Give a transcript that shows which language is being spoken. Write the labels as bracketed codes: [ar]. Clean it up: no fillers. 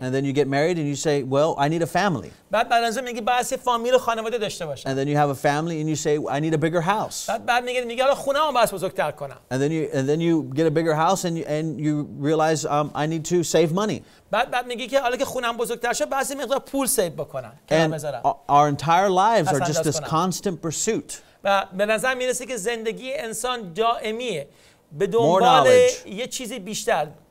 [en] And then you get married and you say, well, I need a family. [fa] بعد بعد میگی باید یه فامیل و خانواده داشته باشم. [en] And then you have a family and you say, I need a bigger house. [fa] بعد میگی حالا خونه‌مو باید بزرگتر کنم. [en] And then you get a bigger house and you realize I need to save money. [fa] بعد میگی که حالا که خونم بزرگتر شد باید مقدار پول سیو بکنم. [en] And our entire lives are just this constant pursuit. [fa] و به نظر میرسه که زندگی انسان دائمیه به دنبال یه چیزی بیشتر.